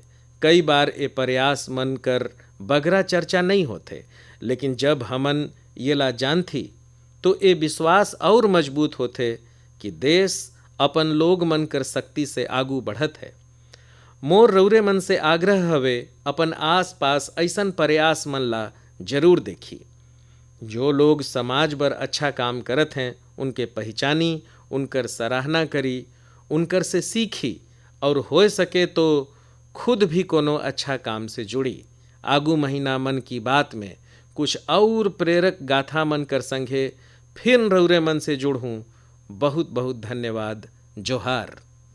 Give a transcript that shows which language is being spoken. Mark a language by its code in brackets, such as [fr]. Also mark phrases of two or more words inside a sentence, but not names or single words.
[sck] कई बार ए प्रयास मन कर बगरा चर्चा नहीं होते, लेकिन जब हमन ये ला जानथी तो ए विश्वास और मजबूत होते कि देश अपन लोग मन कर शक्ति से आगू बढ़त है। मोर रौरे मन से आग्रह हवे अपन आस पास ऐसन प्रयास मन ला जरूर देखी। जो लोग समाज बर अच्छा काम करत हैं उनके पहचानी, उनकर सराहना करी, उनकर से सीखी और हो सके तो खुद भी कोनो अच्छा काम से जुड़ी। आगू महीना मन की बात में कुछ और प्रेरक गाथा मन कर संगे फिर रौरे मन से जुड़ूं। बहुत बहुत धन्यवाद। जोहार।